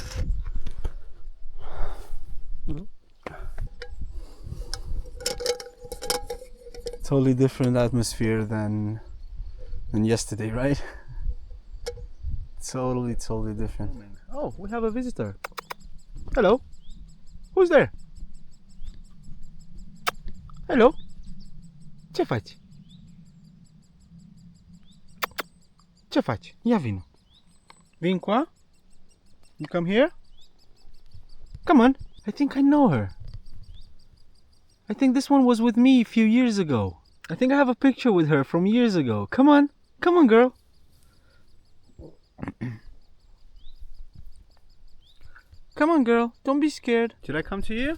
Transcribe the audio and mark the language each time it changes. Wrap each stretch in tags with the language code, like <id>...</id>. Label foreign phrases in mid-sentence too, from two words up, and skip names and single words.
<en>Totally different atmosphere than yesterday, right? Totally different. Oh, we have a visitor. Hello. Who's there? Hello.</en> <ro>Ce faci? Ce faci? Ia vino. Vin qua?</ro> <en>You come here? Come on. I think I know her. I think this one was with me a few years ago. I think I have a picture with her from years ago. Come on. Come on, girl. Come on, girl. Don't be scared. Should I come to you?</en>